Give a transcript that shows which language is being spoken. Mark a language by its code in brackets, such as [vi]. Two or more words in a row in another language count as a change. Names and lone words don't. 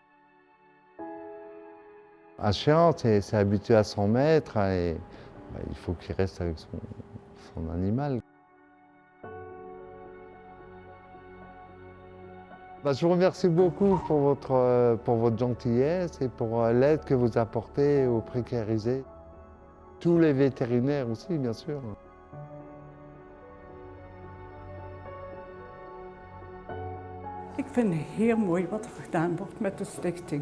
[fr] Un chien, c'est habitué à son maître et il faut qu'il reste avec son animal. Je vous remercie beaucoup pour votre gentillesse et pour l'aide que vous apportez aux précarisés. Tous les vétérinaires aussi, bien sûr. [nl] Ik vind het heel mooi wat er gedaan wordt met de stichting.